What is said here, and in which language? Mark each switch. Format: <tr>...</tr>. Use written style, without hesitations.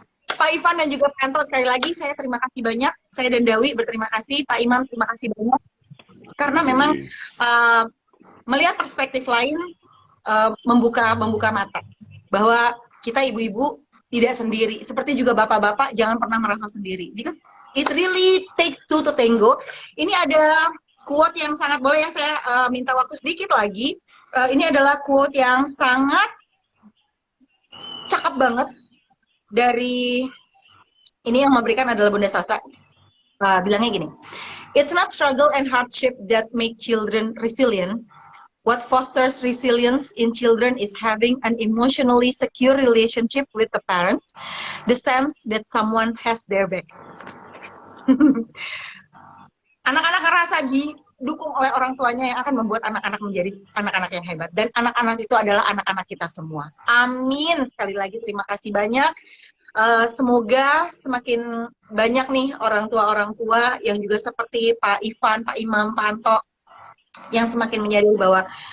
<id>Pak Ivan dan juga Pak Anto, sekali lagi saya terima kasih banyak. Saya dan Dawi berterima kasih. Pak Imam terima kasih banyak. Karena memang melihat perspektif lain membuka mata. Bahwa kita ibu-ibu tidak sendiri. Seperti juga bapak-bapak jangan pernah merasa sendiri.</id> <en>Because it really takes two to tango.</en> <id>Ini ada quote yang sangat, boleh ya saya minta waktu sedikit lagi. Ini adalah quote yang sangat cakep banget. Dari ini yang memberikan adalah Bunda Sasa, bilangnya gini,</id> <en>it's not struggle and hardship that make children resilient. What fosters resilience in children is having an emotionally secure relationship with the parent, the sense that someone has their back.</en> <id>Anak-anak ngerasa didukung oleh orang tuanya yang akan membuat anak-anak menjadi anak-anak yang hebat. Dan anak-anak itu adalah anak-anak kita semua. Amin. Sekali lagi terima kasih banyak. Semoga semakin banyak nih orang tua yang juga seperti Pak Ivan, Pak Imam, Pak Anto yang semakin menyadari bahwa</id>